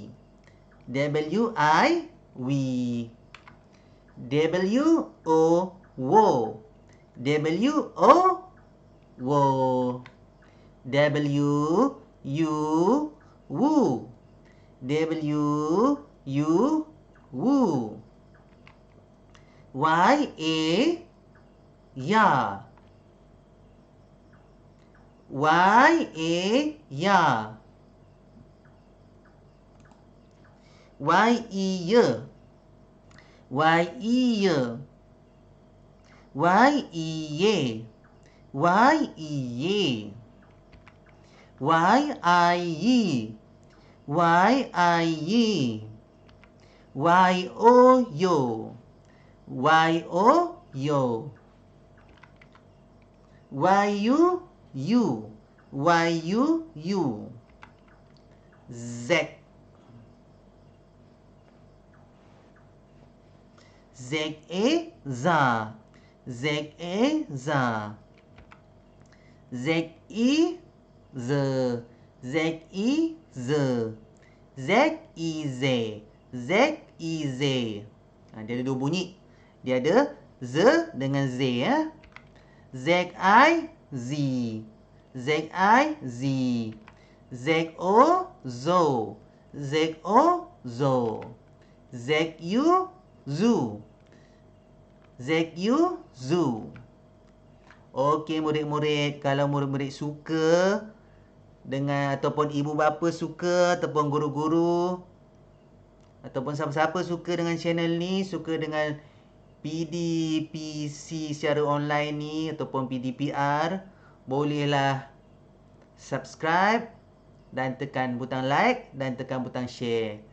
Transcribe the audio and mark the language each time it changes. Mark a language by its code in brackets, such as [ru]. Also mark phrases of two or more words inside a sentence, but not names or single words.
[ms] W-I-we. W-O-wo. W-O-wo. W-U-wu. W-U-wu. Y-A, ya. Y-A, ya. Y-E-ye. Y-E-ye. Y-E-ye. Y-E-ye. Y-I-ye. Y-I-ye. Y-O-yo. Y-O-yo. Y-U-you. Y-U-you. Z. Z-A-za. Z-A-za. Z-I-z. Z-I-z. Z-I-z. Z-I-z. Dia ada dua bunyi. Dia ada z dengan z ya. Z-I-Z. Z-I-Z. Z-O-zo. Z-O-zo. Z-U-zu. Z-U-zu. Okey murid-murid, kalau murid-murid suka dengan ataupun ibu bapa suka ataupun guru-guru ataupun siapa-siapa suka dengan channel ni, suka dengan PDPC secara online ni ataupun PDPR, bolehlah subscribe dan tekan butang like dan tekan butang share.